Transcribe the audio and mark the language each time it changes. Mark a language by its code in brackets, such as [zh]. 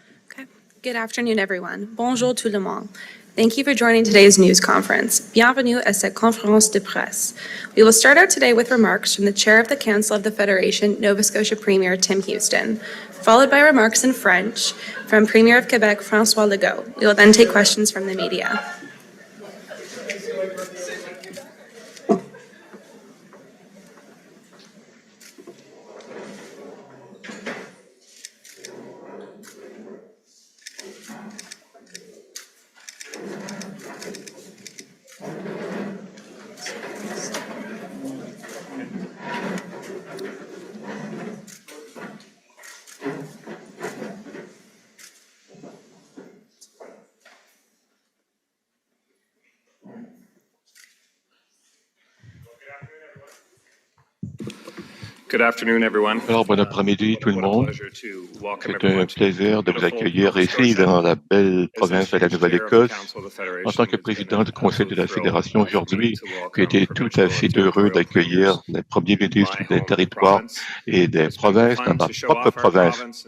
[en] Okay. Good afternoon, everyone. [fr] Bonjour tout le monde. [en] Thank you for joining today's news conference. [fr] Bienvenue à cette conférence de presse. [en] We will start out today with remarks from the Chair of the Council of the Federation, Nova Scotia Premier Tim Houston, followed by remarks in French from Premier of Quebec, François Legault. We will then take questions from the media. Good afternoon, everyone. [fr] Alors, bon après-midi tout le monde. C'est un plaisir de vous accueillir ici dans la belle province de la Nouvelle-Écosse. En tant que président du Conseil de la Fédération aujourd'hui, j'ai été tout à fait heureux d'accueillir les premiers ministres des territoires et des provinces dans ma propre province.